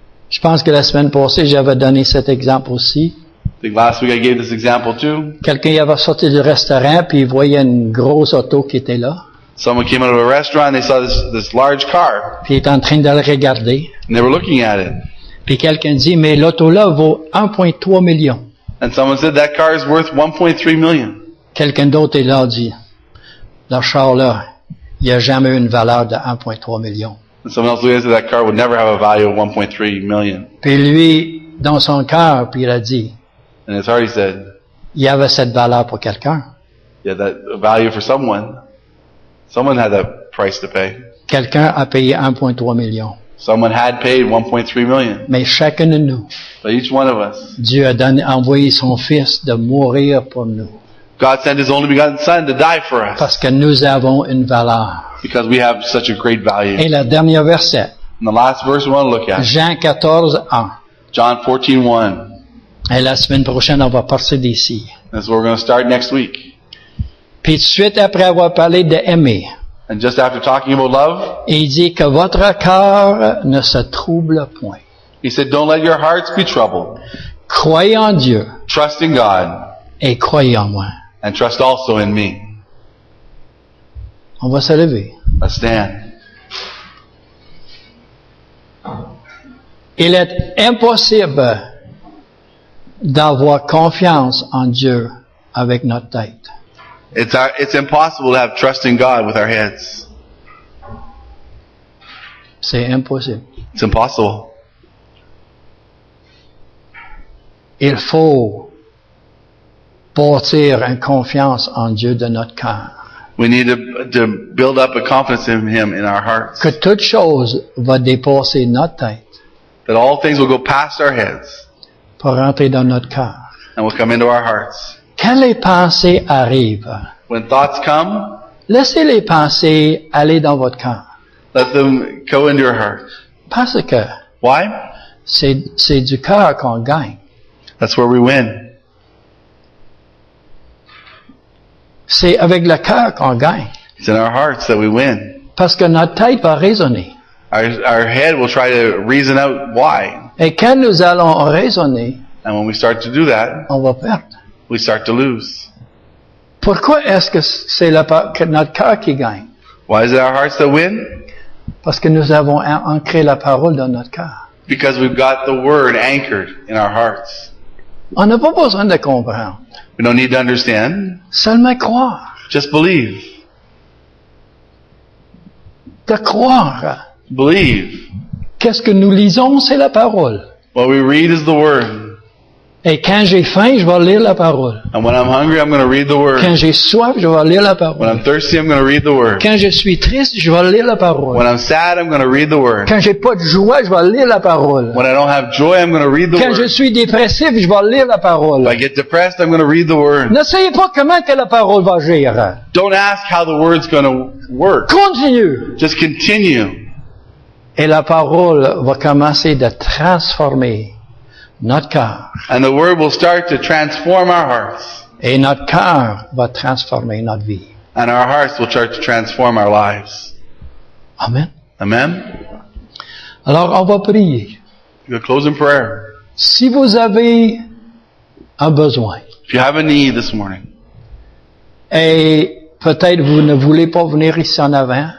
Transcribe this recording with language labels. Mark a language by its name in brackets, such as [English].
[French] Je pense que la semaine passée, j'avais donné cet exemple aussi. [English] I think last week I gave this example too. [French] Quelqu'un y avait sorti du restaurant, puis il voyait une grosse auto qui était là. [English] Someone came out of a restaurant, they saw this large car, [French] Puis il était en train de le regarder. [English] and they were looking at it. [French] Puis quelqu'un dit, mais l'auto-là vaut 1,3 million. [English] And someone said, that car is worth 1.3 million. [French] Quelqu'un d'autre est là, dit, le char-là, il n'y a jamais eu une valeur de 1,3 million. [English] And someone else looked at it and said, that car would never have a value of 1.3 million. [French] Puis lui, dans son cœur, puis il a dit, [English] And his heart, he said, [French] il y avait cette valeur pour quelqu'un. [English] yeah, that value for someone. Someone had that price to pay. [French] Quelqu'un a payé 1,3 million. [English] Someone had paid 1.3 million. [French] Mais chacun de nous, [English] But each one of us, [French] Dieu a envoyé son Fils de mourir pour nous. [English] God sent His only begotten Son to die for us [French] parce que nous avons une valeur. [English] because we have such a great value. [French] Et le dernier verset, [English] And the last verse we want to look at, [French] Jean 14:1. [English] John 14:1. [French] Et la semaine prochaine, on va partir d'ici. [English] That's where we're going to start next week. [French] Puis tout de suite après avoir parlé d'aimer, [English] And just after talking about love, [French] il dit que votre cœur ne se trouble point. [English] He said, don't let your hearts be troubled. [French] Croyez en Dieu [English] Trust in God [French] et croyez en moi. [English] and trust also in me. [French] On va se lever. [English] Let's stand. [French] Il est impossible d'avoir confiance en Dieu avec notre tête. [English] It's impossible to have trust in God with our heads. [French] C'est impossible. [English] It's impossible. [French] Il faut bâtir une confiance en Dieu de notre cœur. [English] We need to build up a confidence in Him in our hearts. [French] Que toute chose va dépasser notre tête [English] That all things will go past our heads [French] pour rentrer dans notre cœur. [English] and will come into our hearts. [French] Quand les pensées arrivent, [English] When thoughts come, [French] laissez les pensées aller dans votre cœur. [English] let them go into your heart. [French] Parce que [English] Why? [French] c'est du cœur qu'on gagne. [English] That's where we win. [French] C'est avec le cœur qu'on gagne. [English] It's in our hearts that we win. [French] Parce que notre tête va raisonner. [English] Our head will try to reason out why. [French] Et quand nous allons raisonner, [English] And when we start to do that, [French] on va perdre. [English] we start to lose. [French] Pourquoi est-ce que c'est que notre cœur qui gagne? [English] Why is it our hearts that win? [French] Parce que nous avons ancré la parole dans notre cœur. [English] Because we've got the Word anchored in our hearts. [French] On n'a pas besoin de comprendre. [English] We don't need to understand. [French] Seulement croire. [English] Just believe. [French] De croire. [English] Believe. [French] Qu'est-ce que nous lisons, c'est la parole. [English] What we read is the Word. [French] Et quand j'ai faim, je vais lire la parole. [English] And when I'm hungry, I'm going to read the Word. [French] Quand j'ai soif, je vais lire la [English] When [French] parole. [English] I'm thirsty, I'm going to read the Word. [French] Quand je suis triste, je vais lire la parole. [English] When I'm sad, I'm going to read the Word. [French] Quand j'ai pas de joie, je vais lire la parole. [English] When I don't have joy, I'm going to read the [French] Quand je [English] Word. [French] suis dépressif, je vais lire la parole. [English] If I get depressed, I'm going to read the Word. [French] N'essayez pas comment que la parole va agir. [English] Don't ask how the Word's going to work. [French] Continue. [English] Just continue. [French] Et la parole va commencer de transformer notre cœur. [English] And the Word will start to transform our hearts. [French] Et notre cœur va transformer notre vie. [English] And our hearts will start to transform our lives. [French] Amen. [English] Amen? [French] Alors, on va prier. [English] We'll close in prayer. [French] Si vous avez un besoin, [English] If you have a need this morning, [French] et peut-être vous ne voulez pas venir ici en avant,